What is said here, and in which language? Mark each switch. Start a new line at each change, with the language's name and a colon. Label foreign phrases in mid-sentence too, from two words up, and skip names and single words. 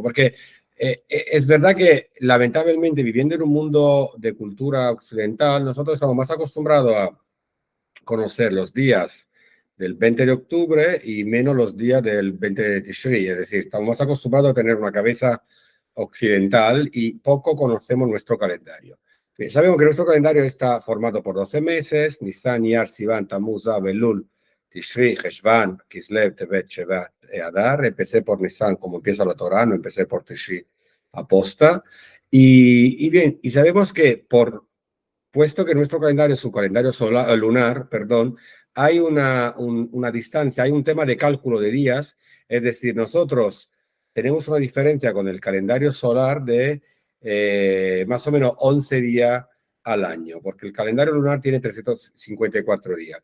Spanish: Porque es verdad que lamentablemente viviendo en un mundo de cultura occidental, nosotros estamos más acostumbrados a conocer los días del 20 de octubre y menos los días del 20 de Tishri. Es decir, estamos más acostumbrados a tener una cabeza occidental y poco conocemos nuestro calendario. Sabemos que nuestro calendario está formado por 12 meses, Nisan, Iyar, Sivan, Tammuz, Av, Elul, Tishri, Heshvan, Kislev, Tevet, Shevat y Adar. Empecé por Nisan, como empieza la Torah, no empecé por Tishri aposta. Bien, y sabemos que puesto que nuestro calendario es un calendario lunar, perdón, hay una distancia, hay un tema de cálculo de días, es decir, nosotros tenemos una diferencia con el calendario solar de más o menos 11 días al año, porque el calendario lunar tiene 354 días.